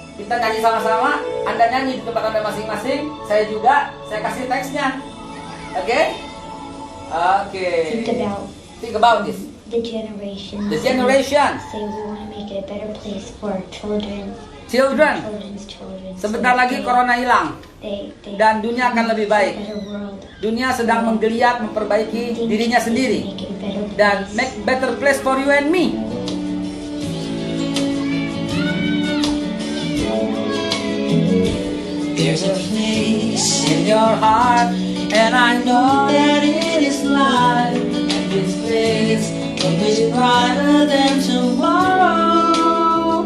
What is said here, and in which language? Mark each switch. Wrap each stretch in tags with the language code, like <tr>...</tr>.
<id>Kita nyanyi sama-sama. Anda nyanyi di tempat Anda masing-masing. Saya juga. Saya kasih teksnya. Oke? Oke.</id> <en>Think about this. The generation. The generation. Say we want to make it a better place for our children. Children. Children's children.</en> <id>Sebentar lagi corona hilang. Dan dunia akan lebih baik. Dunia sedang menggeliat memperbaiki dirinya sendiri. Dan</id> <en>make better place for you and me. There's a place in your heart, and I know that it is life. And this place will be brighter than tomorrow.</en>